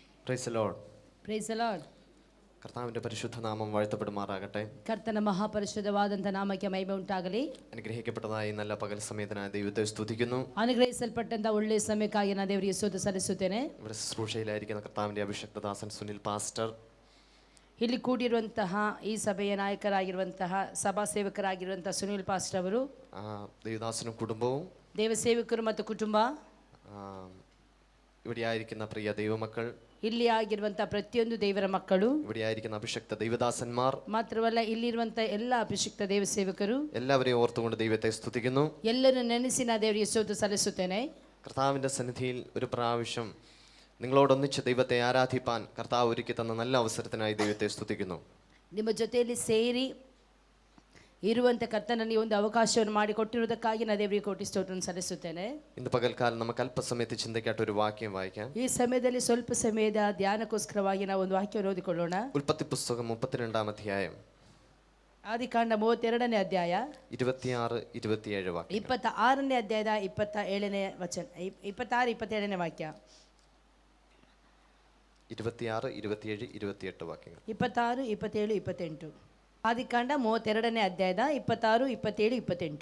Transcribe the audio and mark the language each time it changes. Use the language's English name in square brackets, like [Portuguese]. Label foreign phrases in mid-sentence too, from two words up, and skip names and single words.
[English] Praise the Lord. Praise the Lord. [Malayalam] കർത്താവിന്റെ പരിശുദ്ധ നാമം വാഴ്ത്തപ്പെടുമാറാകട്ടെ. [Kannada] ಕರ್ತನ ಮಹಾಪರಿಶುದ್ಧವಾದಂತ ನಾಮಕ್ಕೆ ಮಹಿಮೆ ಉಂಟಾಗಲಿ. [Malayalam] അനുഗ്രഹിക്കപ്പെട്ടതായി നല്ല പകൽ സമയത്തിനായി ദൈവത്തെ സ്തുതിക്കുന്നു. [Kannada] ಅನುಗ್ರಹಿಸಲ್ಪಟ್ಟಂತ ಒಳ್ಳೆಯ ಸಮಯಕ್ಕಾಗಿ ನಾನು ದೇವರಿಗೆ ಸ್ತೋತ್ರ ಸಲ್ಲಿಸುತ್ತೇನೆ. [Malayalam] ഇവിടെ ശുശ്രൂഷയിലായിരിക്കുന്ന കർത്താവിന്റെ അഭിഷിക്തദാസൻ സുനിൽ പാസ്റ്റർ, [Kannada] ಇಲ್ಲಿ ಕೂಡಿರುವಂತಹ ಈ ಸಭೆಯ ನಾಯಕರಾಗಿರುವಂತಹ ಸಭಾ ಸೇವಕರಾಗಿರುವಂತಹ ಸುನಿಲ್ ಪಾಸ್ಟರ್ ಅವರು, [Malayalam] ദേവദാസനും കുടുംബവും, [Kannada] ದೇವ ಸೇವಕರು ಮತ್ತು ಕುಟುಂಬ, [Malayalam] ഇവിടെയായിരിക്കുന്ന പ്രിയ ദൈവമക്കൾ, [Kannada] ಇಲ್ಲಿ ಆಗಿರುವಂತಹ ಪ್ರತಿಯೊಂದು ದೇವರ ಮಕ್ಕಳು, [Malayalam] ഇവിടെയായിരിക്കുന്ന അഭിഷിക്ത ദൈവദാസന്മാർ, [Kannada] ಮಾತ್ರವಲ್ಲ ಇಲ್ಲಿರುವಂತಹ ಎಲ್ಲ ಅಭಿಷಿಕ್ತ ದೇವ ಸೇವಕರು [Malayalam] എല്ലാവരെയും ഓർത്തുകൊണ്ട് ദൈവത്തെ സ്തുതിക്കുന്നു. [Kannada] ಎಲ್ಲರೂ ನೆನೆಸಿ ನಾನು ದೇವರಿಗೆ ಸ್ತೋತ್ರ ಸಲ್ಲಿಸುತ್ತೇನೆ. [Malayalam] കർത്താവിന്റെ സന്നിധിയിൽ ഒരു പ്രാവശ്യം നിങ്ങളോടൊന്നിച്ച് ദൈവത്തെ ആരാധിപ്പാൻ കർത്താവ് ഒരുക്കി തന്ന നല്ല അവസരത്തിനായി ദൈവത്തെ സ്തുതിക്കുന്നു. [Kannada] ನಿಮ್ಮ ಜೊತೆಯಲ್ಲಿ ಸೇರಿ ಇರುವಂತ ಕರ್ತನಲ್ಲಿ ಒಂದು ಅವಕಾಶವನ್ನು ಮಾಡಿ ಕೊಟ್ಟಿರುವುದಕ್ಕಾಗಿ ನಾನು ದೇವರಿಗೆ ಕೋಟಿ ಸ್ತೋತ್ರವನ್ನು ಸಲ್ಲಿಸುತ್ತೇನೆ. [Malayalam] ഇന്ന് പകൽക്കാലം നമുക്ക് അല്പസമയത്ത് ചിന്തയ്ക്കായിട്ട് ഒരു വാക്യം വായിക്കാം. [Kannada] ಈ ಸಮಯದಲ್ಲಿ ಸ್ವಲ್ಪ ಸಮಯದ ಧ್ಯಾನಕ್ಕೋಸ್ಕರವಾಗಿ ನಾವು ಒಂದು ವಾಕ್ಯವನ್ನು ಓದಿಕೊಳ್ಳೋಣ. [Malayalam] ഉൽപ്പത്തി പുസ്തകം 32-ാം അധ്യായം, [Kannada] ಆದಿಕಾಂಡ 32ನೇ ಅಧ್ಯಾಯ 26-27 ವಾಕ್ಯ. 26ನೇ ಅಧ್ಯಾಯದ 27ನೇ ವಚನ, 26-27ನೇ ವಾಕ್ಯ. 26, 27, 28 ವಾಕ್ಯಗಳು. 26, 27, 28. ಆದಿಕಾಂಡ 32ನೇ ಅಧ್ಯಾಯದ 26, 27, 28.